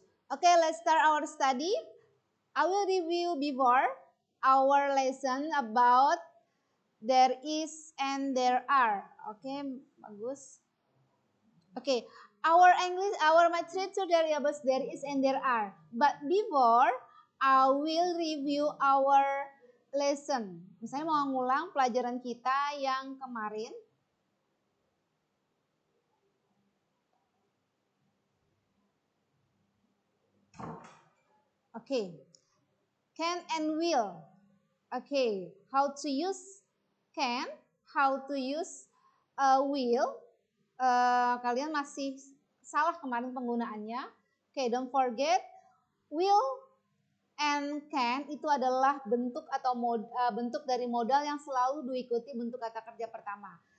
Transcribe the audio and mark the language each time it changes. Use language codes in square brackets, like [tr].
[en] Okay, let's start our study. I will review before our lesson about there is and there are. Okay, bagus. Okay, our matrix variables there is and there are. But before I will review our lesson. [id] Misalnya mau ngulang pelajaran kita yang kemarin. [en] Okay, can and will. Okay, how to use can, how to use will. [id] Kalian masih salah kemarin penggunaannya. [en] Okay, don't forget will and can [id] itu adalah bentuk atau bentuk dari modal yang selalu diikuti bentuk kata kerja pertama.